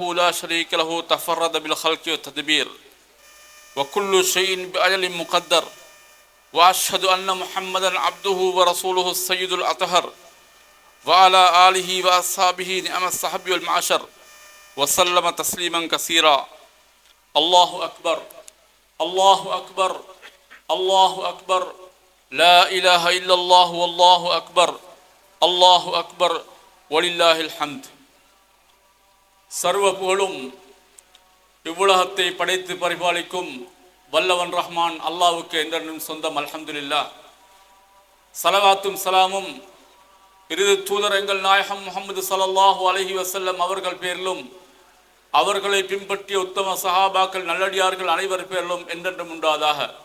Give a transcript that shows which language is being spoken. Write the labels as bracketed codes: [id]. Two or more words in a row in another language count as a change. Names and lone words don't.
[ar] لا شريك له تفرد بالخلق والتدبير وكل شيء بأجل مقدر وأشهد أن محمدا عبده ورسوله السيد الأطهر وعلى آله وأصحابه نعم الصحب والمعشر وسلم تسليما كثيرا الله أكبر الله أكبر الله أكبر لا إله إلا الله والله أكبر الله أكبر ولله الحمد. [ta] சர்வ புகழும் இவ்வுலகத்தை படைத்து பரிபாலிக்கும் வல்லவன் ரஹ்மான் அல்லாஹ்வுக்கு என்றென்றும் சொந்தம். அல்ஹம்துலில்லாஹ். ஸலவாத்தும் ஸலாமும் இறுதி தூதர் எங்கள் நாயகம் முஹம்மது [ar] صلى الله عليه وسلم [ta] அவர்கள் பேரிலும் அவர்களை பின்பற்றிய உத்தம சஹாபாக்கள் நல்லடியார்கள் அனைவர் பேரிலும் என்றென்றும் உண்டாதாக.